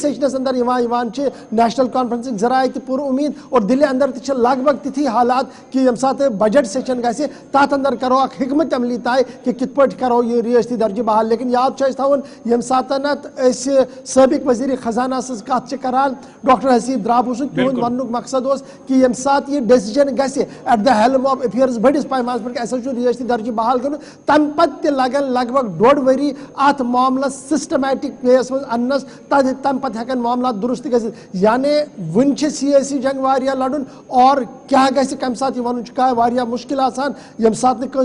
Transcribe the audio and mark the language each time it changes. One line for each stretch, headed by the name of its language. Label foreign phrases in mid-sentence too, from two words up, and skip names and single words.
Kashmiri: سیشنس اندر یوان چھِ نیشنل کانفرنسٕکۍ ذرائع پور امید اور دِلہِ اندر تہِ لگ بھگ تِتھی حالات کہ یم سات
English: budget session
Kashmiri: گژھِ تتھ اندر کرو اکھ حکمت عملی طے کہ کِتھ پٲٹھۍ کرو یہ ریاستی درجہ بحال لیکن یاد چھُ اَسہِ تھاوُن یم ساتنت أسۍ سٲبق وزیر خزانہ سٕنٛز کتھ چھِ کران ڈاکٹر حسیب درابو سُنٛد تِہُنٛد وننُک مقصد اوس کہ یم سات یہ ڈیسیجن گژھِ
English: at the helm of affairs
Kashmiri: بٔڑِس پیمانس پٮ۪ٹھ اَسہِ چھُ ریاستی درجہ بحال کرُن تمہِ پتہٕ تہِ لگن لگ بھگ 1.5 ؤری اتھ معاملس
English: systematic ways
Kashmiri: منٛز اننس تمہِ پتہٕ ہٮ۪کن معاملات درست گژھِتھ یعنی وُنہِ چھِ سیاسی جنگ واریاہ لڑن اور کیا گژھِ کمہِ ساتہٕ یہ ونُن چھُ کا واریاہ مشکل آسان ییٚمہِ ساتہٕ نہٕ